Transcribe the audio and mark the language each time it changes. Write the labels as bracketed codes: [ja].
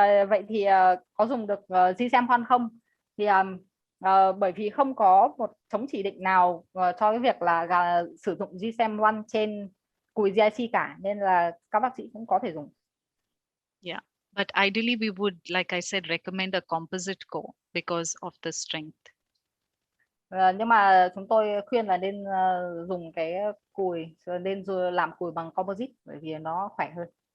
[vi] Vậy thì có dùng được GSM1 không? Thì bởi vì không có một chống chỉ định nào cho cái việc là sử dụng GSM1 trên cùi GIC cả, nên là các bác sĩ cũng có thể dùng. [en] Yeah, but ideally we would, like I said, recommend a composite core because of the strength. [vi] Nhưng mà chúng tôi khuyên là nên dùng cái cùi, nên làm cùi bằng composite bởi vì nó khỏe hơn.